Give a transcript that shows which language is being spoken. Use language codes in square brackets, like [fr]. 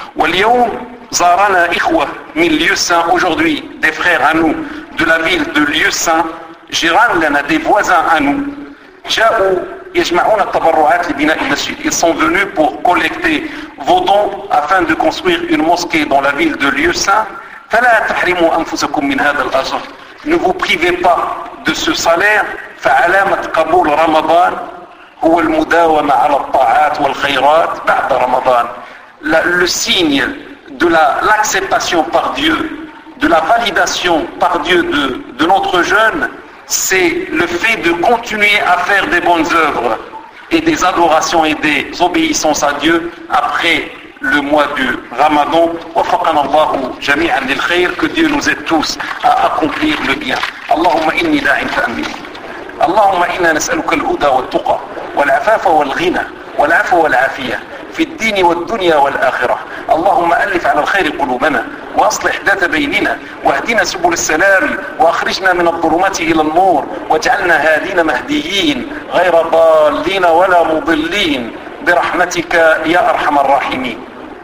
[ar] واليوم زارنا إخوة من ليوسان. [fr] Aujourd'hui, des frères à nous de la ville de ليوسان, [ar] جيران لنا, [fr] des voisins à nous, [ar] جاءوا يجمعون التبرعات لبناء المسجد. [fr] Ils sont venus pour collecter vos dons afin de construire une mosquée dans la ville de ليوسان. [ar] فلا تحرموا أنفسكم من هذا الأجر. [fr] Ne vous privez pas de ce salaire. [ar] فعلامة قبول رمضان هو المداومة على الطاعات والخيرات بعد رمضان. [fr] Le signe de l'acceptation par Dieu, de la validation par Dieu de notre jeûne, c'est le fait de continuer à faire des bonnes œuvres et des adorations et des obéissances à Dieu après le mois du Ramadan. [ar] وفقنا الله جميعا للخير. [fr] Que Dieu nous aide tous à accomplir le bien. [ar] اللهم إني داعٍ فأمين. اللهم إنا نسألك الهدى والتقى والعفاف والغنى والعفو والعافية في الدين والدنيا والآخرة. اللهم ألف على الخير قلوبنا وأصلح ذات بيننا واهدنا سبل السلام وأخرجنا من الظلمات إلى النور واجعلنا هادين مهديين غير ضالين ولا مضلين برحمتك يا أرحم الراحمين.